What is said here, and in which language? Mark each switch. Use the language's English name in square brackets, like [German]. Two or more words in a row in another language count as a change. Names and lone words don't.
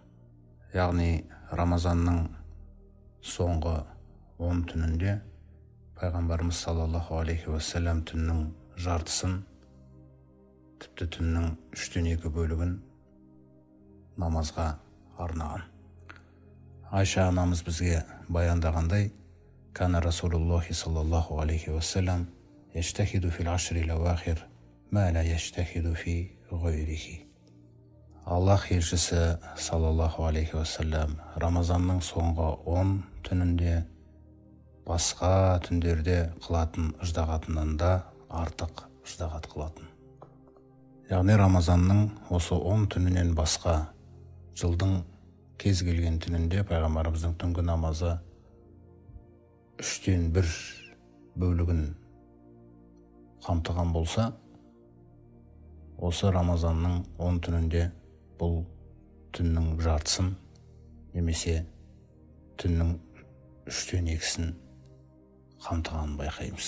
[Kazakh] Яғни Рамазанның соңғы 10 түнінде пайғамбарымыз [Arabic] صلى الله عليه وسلم [Kazakh] түннің жартысын, тіпті түннің 3/2 бөлігін намазға арнаған. Айша анамыз бізге баяндағандай: [Arabic] «كان رسول الله صلى الله عليه وسلم يجتهد في العشر الأواخر ما لا يجتهد في غيره». [Kazakh] Аллах елшісі [Arabic] صلى الله عليه وسلم [Kazakh] Рамазанның соңғы 10 түнінде басқа түндерде қылатын ыждағатынан да артық ыждағат қылатын. Яғни Рамазанның осы 10 түнінен басқа жылдың кез келген түнінде пайғамбарымыздың түнгі намазы 1/3 бөлігін қамтыған болса, осы Рамазанның 10 түнінде бұл түннің жартысын немесе түннің 3/2-сін қамтығанын байқаймыз.